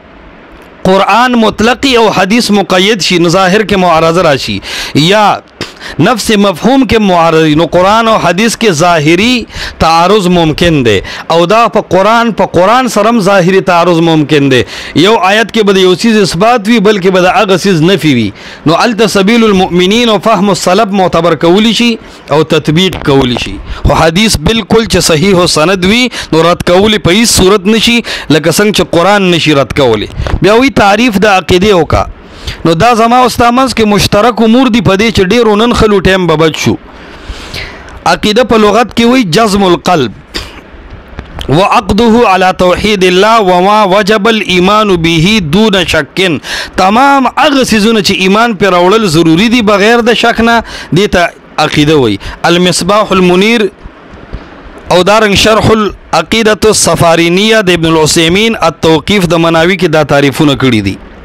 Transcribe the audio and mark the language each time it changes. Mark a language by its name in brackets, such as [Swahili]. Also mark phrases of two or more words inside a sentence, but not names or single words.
[Pashto] قرآن مطلقی او حدیث مقید شي نو ظاهر کې معارضه راشي یا نفس مفهوم کې معارض نو قرآن او حدیث کې ظاهری تعارض ممکن دی او دا په قرآن سره ظاهری تعارض ممکن دی یو آیت کې به یو چیز اثبات وي بلکې به د هغه چیز نفي وي نو الته [Arabic] سبیل المؤمنین [Pashto] او [Arabic] فهم السلف [Pashto] معتبر کولی شي او تطبیق کولی شي خو حدیث بالکل چې صحیح او سند وي نو رد کولی په هیڅ صورت نشي لکه څنګه چې قرآن نشي رد کولی بیا وی تعریف د عقیده وکا نو دا زما او ستا منځ کې مشترک امور دي په دې چې ډېرو نن خلو ټایم به بچ شو عقیده په لغت کې وی [Arabic] جزم القلب وعقده على توحید الله وما وجب الايمان به دون شک [Pashto] تمام هغه څیزونه چې ایمان پر راوړل ضروری دي بغیر د شک نه دي ته عقیده وی المصباح المنیر او دارنګ شرح العقیدة السفارینیه د ابن العثیمین التوقیف د مناوی کې دا تعریفونه کړی دي